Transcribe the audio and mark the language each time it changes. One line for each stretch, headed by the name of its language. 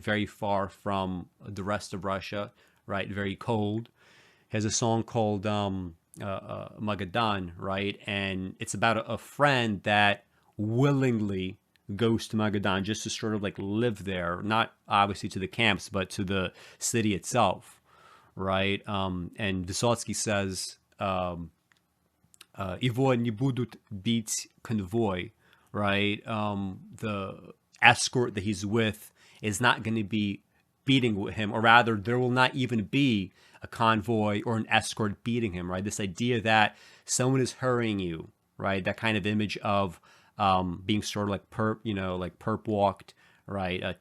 English: Very far from the rest of Russia, right? Very cold. He has a song called Magadan, right? And it's about a friend that willingly goes to Magadan just to sort of like live there, not obviously to the camps, but to the city itself, right? And Vysotsky says,
Russian: Его не будут бить конвой,
English: right? The escort that he's with is not going to be beating him, or rather, there will not even be a convoy or an escort beating him, right? This idea that someone is hurrying you, right? That kind of image of being sort of like perp walked, right?